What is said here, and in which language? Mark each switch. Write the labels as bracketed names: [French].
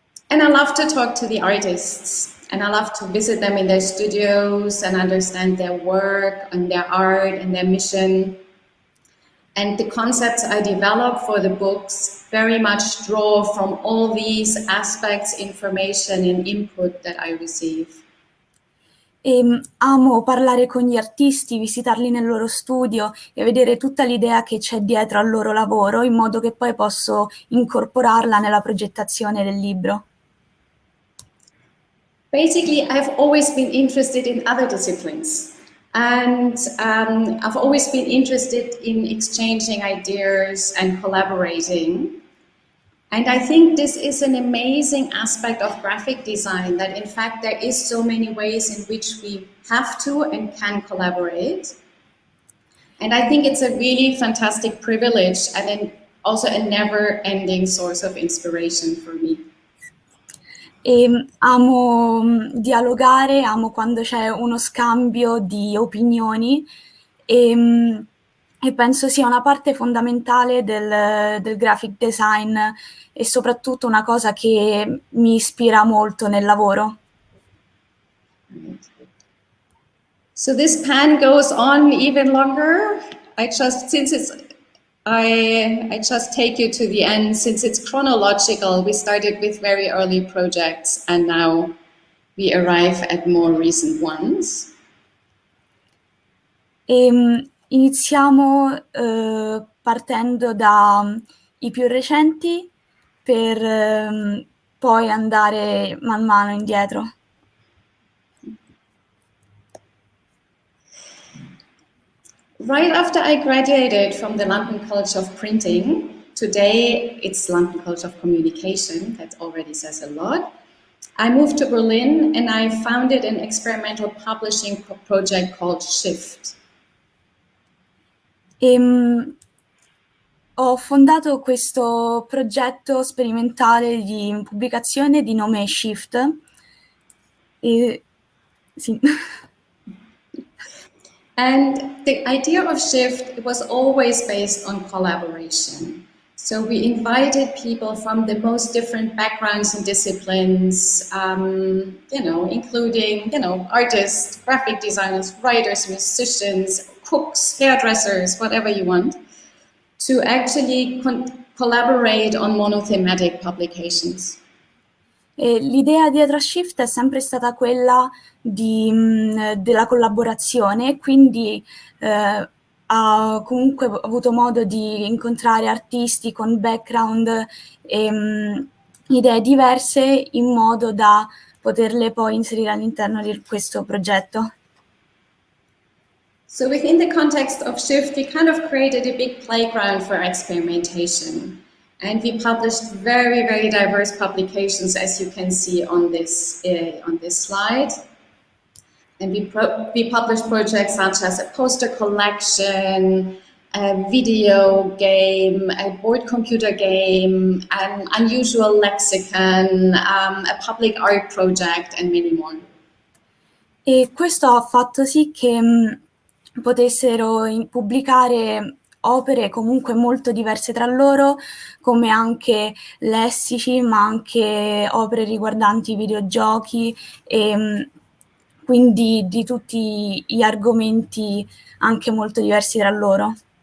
[English] And I love to talk to the artists, and I love to visit them in their studios and understand their work and their art and their mission. And the concepts I develop for the books very much draw from all these aspects, information and input that I receive. [Italian] Amo parlare con gli artisti, visitarli nel loro studio e vedere tutta l'idea che c'è dietro al loro lavoro, in modo che poi posso incorporarla nella progettazione del libro. [English] Basically, I've always been interested in other disciplines. And I've always been interested in exchanging ideas and collaborating. And I think this is an amazing aspect of graphic design, that in fact there is so many ways in which we have to and can collaborate. And I think it's a really fantastic privilege and then also a never-ending source of inspiration for me. [Italian] Amo dialogare, amo quando c'è uno scambio di opinioni e penso sia una parte fondamentale del graphic design e soprattutto una cosa che mi ispira molto nel lavoro. [English] So this pan goes on even longer. I just take you to the end. Since it's chronological, we started with very early projects and now we arrive at more recent ones. [Italian] Iniziamo partendo dai più recenti per poi andare man mano indietro. [English] Right after I graduated from the London College of Printing, today it's London College of Communication, that already says a lot. I moved to Berlin and I founded an experimental publishing project called Shift. [Italian] Ho fondato questo progetto sperimentale di pubblicazione di nome Shift. Sì. [English] And the idea of Shift was always based on collaboration. So we invited people from the most different backgrounds and disciplines, including, artists, graphic designers, writers, musicians, cooks, hairdressers, whatever you want, to actually collaborate on monothematic publications. [Italian] L'idea dietro a Shift è sempre stata quella della collaborazione, quindi ha comunque avuto modo di incontrare artisti con background e idee diverse in modo da poterle poi inserire all'interno di questo progetto. [English] So within the context of Shift, we kind of created a big playground for experimentation. And we published very, very diverse publications, as you can see on this slide. And we published projects such as a poster collection, a video game, a board computer game, an unusual lexicon, a public art project, and many more. [Italian] E questo ha fatto sì che potessero pubblicare opere comunque molto diverse tra loro, come anche lessici, ma anche opere riguardanti i videogiochi e quindi di tutti gli argomenti anche molto diversi tra loro.